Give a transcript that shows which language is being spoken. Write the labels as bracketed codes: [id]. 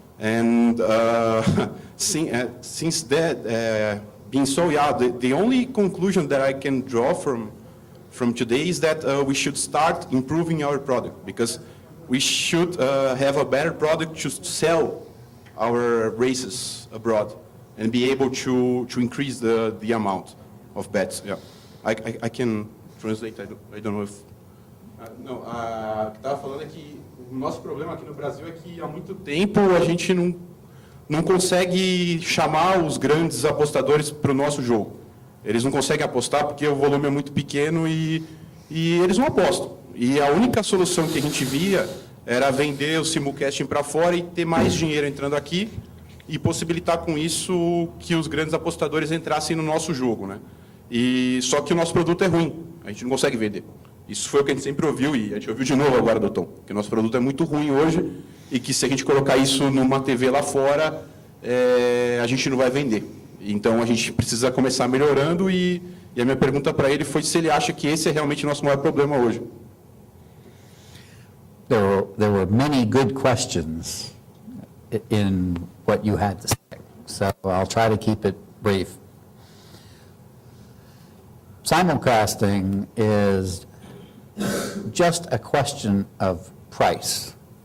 [en] And since that being so, yeah, the only conclusion that I can draw from today is that we should start improving our product, because we should have a better product to sell our races abroad and be able to increase the amount of bets. Yeah, I can translate. I don't know if. [pt] Não, o que estava falando é que o nosso problema aqui no Brasil é que há muito tempo a gente não consegue chamar os grandes apostadores para o nosso jogo. Eles não conseguem apostar porque o volume é muito pequeno e eles não apostam. E a única solução que a gente via era vender o simulcasting para fora e ter mais dinheiro entrando aqui e possibilitar com isso que os grandes apostadores entrassem no nosso jogo, né? E só que o nosso produto é ruim, a gente não consegue vender. Isso foi o que a gente sempre ouviu, e a gente ouviu de novo agora, doutor, que o nosso produto é muito ruim hoje e que se a gente colocar isso numa TV lá fora, a gente não vai vender. Então a gente precisa começar melhorando, e a minha pergunta para ele foi se ele acha que esse é realmente o nosso maior problema hoje. [en] There were many good questions in what you had to say, so I'll try to keep it brief. Simulcasting is just a question of price.